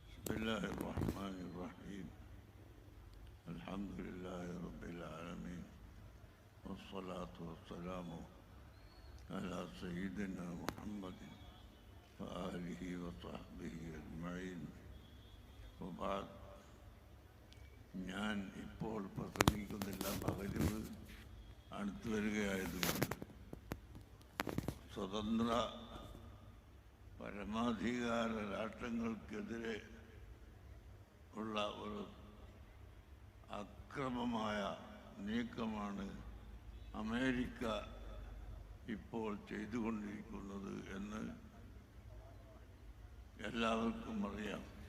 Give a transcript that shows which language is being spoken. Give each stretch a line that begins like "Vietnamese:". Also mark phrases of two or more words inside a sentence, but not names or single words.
Arabic: الله الرحمن الرحيم الحمد لله رب العالمين والصلاة والسلام على سيدنا محمد وآله وصحبه أجمعين وبعد
Malayalam: ഞാൻ ഇപ്പോൾ പ്രസംഗിക്കുന്നില്ല, മഗ്‌രിബ് അടുത്തു വരികയായതുകൊണ്ട് സ്വതന്ത്ര പരമാധികാര രാഷ്ട്രങ്ങൾക്കെതിരെ ഉള്ള ഒരു അക്രമമായ നീക്കമാണ് അമേരിക്ക ഇപ്പോൾ ചെയ്തുകൊണ്ടിരിക്കുന്നത് എന്ന് എല്ലാവർക്കും അറിയാം.